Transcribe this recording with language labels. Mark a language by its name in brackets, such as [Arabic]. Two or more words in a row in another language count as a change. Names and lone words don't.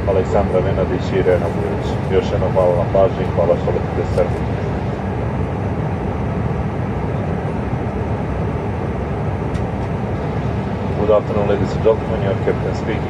[Serbian] Aleksandra Nenadić i Irena Vujić. Još jednom hvala na pažnji, hvala što letite Srbiju. [English] Good afternoon, ladies and gentlemen. Your captain speaking.